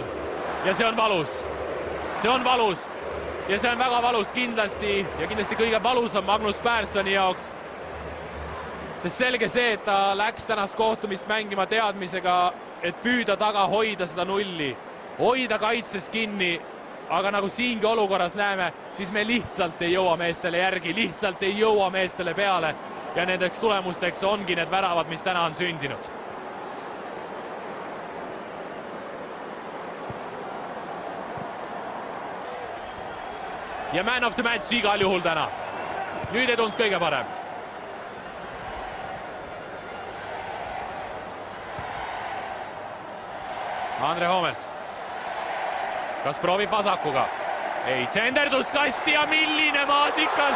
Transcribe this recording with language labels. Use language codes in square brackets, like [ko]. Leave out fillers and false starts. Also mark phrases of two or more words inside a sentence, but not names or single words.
[et] Ja see on valus ja see on väga valus kindlasti kõige valusam Magnus Personi jaoks, sest selge see, et ta läks tänast kohtumist mängima teadmisega, et püüda taga hoida seda nulli, hoida kaitses kinni, aga nagu siingi olukorras näeme, siis me lihtsalt ei jõua meestele järgi, lihtsalt ei jõua meestele peale ja nendeks tulemusteks ongi need väravad, mis täna on sündinud. ja [en] man of the match [et] igal juhul täna. Nüüd ei tulnud kõige parem. Andre Homes. Kas proovib vasakuga? Ei, tsenderdus kasti ja milline maasikas.